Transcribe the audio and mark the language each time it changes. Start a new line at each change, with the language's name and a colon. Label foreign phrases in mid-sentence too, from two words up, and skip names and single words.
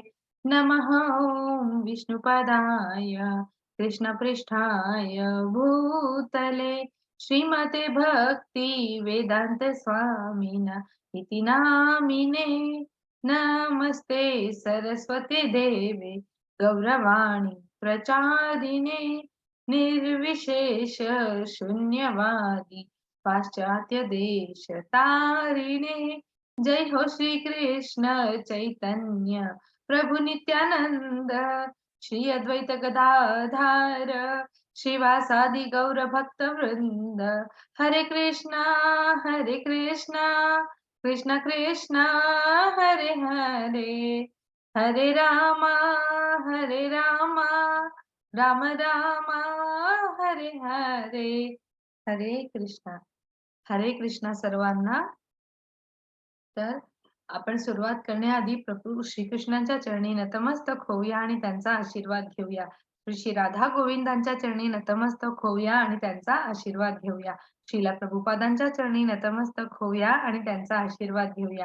Sanskrit: नमः ॐ विष्णुपदाय कृष्णपृष्ठाय भूतले श्रीमते भक्ति वेदांत स्वामिन इति नामिने। नमस्ते सरस्वती देवे गौरवाणी प्रचारिणे निर्विशेष शून्यवादी पाश्चात्य देश तारिणे। जय हो श्री कृष्ण चैतन्य प्रभु नित्यानंद श्री अद्वैत गदाधार श्रीवासादि गौर भक्त वृंद। हरे कृष्णा कृष्ण कृष्णा हरे हरे हरे रामा राम रामा हरे हरे।
Marathi: हरे कृष्णा हरे कृष्णा सर्वांना। तर आपण सुरुवात करण्याआधी प्रभू श्रीकृष्णांच्या चरणी नतमस्तक होऊया आणि त्यांचा आशीर्वाद घेऊया। श्री राधा गोविंदांच्या चरणी नतमस्तक होऊया आणि त्यांचा आशीर्वाद घेऊया। श्रीला प्रभुपादांच्या चरणी नतमस्तक होऊया आणि त्यांचा आशीर्वाद घेऊया।